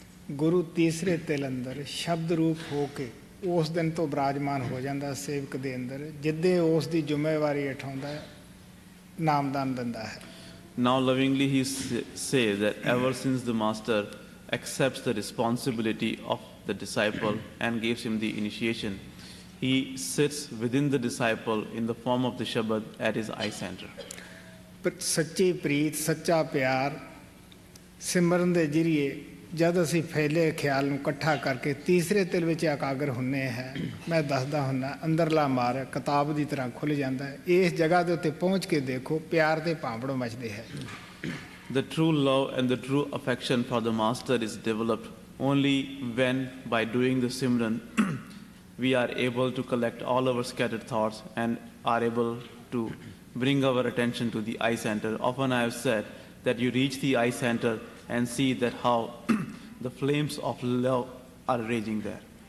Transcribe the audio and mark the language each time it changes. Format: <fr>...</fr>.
<pa>ਗੁਰੂ ਤੀਸਰੇ ਤਿਲ ਅੰਦਰ ਸ਼ਬਦ ਰੂਪ ਹੋ ਕੇ ਉਸ ਦਿਨ ਤੋਂ ਬਿਰਾਜਮਾਨ ਹੋ ਜਾਂਦਾ ਸੇਵਕ ਦੇ ਅੰਦਰ, ਜਿੱਦੇ ਉਸ ਦੀ ਜ਼ਿੰਮੇਵਾਰੀ ਉਠਾਉਂਦਾ ਹੈ, ਨਾਮਦਾਨ ਦਿੰਦਾ ਹੈ।</pa> <en>Now lovingly he says that ever since the master accepts the responsibility of the disciple and gives him the initiation, he sits within the disciple in the form of the Shabad at his eye center.</en> <pa>ਸੱਚੀ ਪ੍ਰੀਤ, ਸੱਚਾ ਪਿਆਰ ਸਿਮਰਨ ਦੇ ਜ਼ਰੀਏ ਜਦ ਅਸੀਂ ਫੈਲੇ ਖਿਆਲ ਨੂੰ ਇਕੱਠਾ ਕਰਕੇ ਤੀਸਰੇ ਤਿਲ ਵਿੱਚ ਇਕਾਗਰ ਹੁੰਨੇ ਹੈ, ਮੈਂ ਦੱਸਦਾ ਹੁੰਦਾ ਅੰਦਰਲਾ ਮਾਰ ਕਿਤਾਬ ਦੀ ਤਰ੍ਹਾਂ ਖੁੱਲ੍ਹ ਜਾਂਦਾ ਹੈ। ਇਸ ਜਗ੍ਹਾ ਦੇ ਉੱਤੇ ਪਹੁੰਚ ਕੇ ਦੇਖੋ, ਪਿਆਰ ਦੇ ਭਾਂਬੜ ਮਚਦੇ ਹੈ।</pa> <en>The true love and the true affection for the master is developed only when, by doing the Simran, we are able to collect all our scattered thoughts and are able to bring our attention to the eye center. Often I have said that you reach the eye center and see that how the flames of love are raging there.</en>